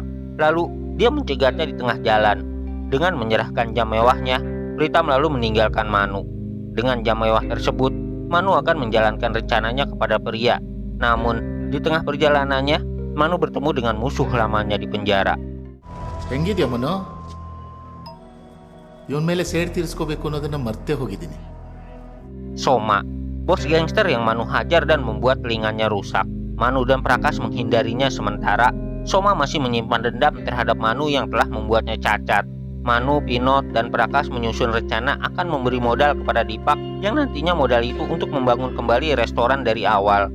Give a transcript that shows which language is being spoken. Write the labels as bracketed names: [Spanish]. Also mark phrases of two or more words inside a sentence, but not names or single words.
[Indonesian] Lalu, dia mencegatnya di tengah jalan. Dengan menyerahkan jam mewahnya, Pretam lalu meninggalkan Manu. Dengan jam mewah tersebut, Manu akan menjalankan rencananya kepada pria. Namun, di tengah perjalanannya, Manu bertemu dengan musuh lamanya di penjara. [Kannada] ಹೆಂಗಿದ್ಯಾ ಮನು? ಇವನ್ ಮೇಲೆ ಸೇಡ್ ತೀರಿಸ್ಕೋಬೇಕು ಅನ್ನೋದನ್ನ ಮರ್ತೇ ಹೋಗಿದ್ದೀನಿ. [Indonesian] Soma, bos gangster yang Manu hajar dan membuat telinganya rusak. Manu dan Prakas menghindarinya sementara. Soma masih menyimpan dendam terhadap Manu yang telah membuatnya cacat. Manu, Pinot, dan Prakas menyusun rencana akan memberi modal kepada Dipak yang nantinya modal itu untuk membangun kembali restoran dari awal.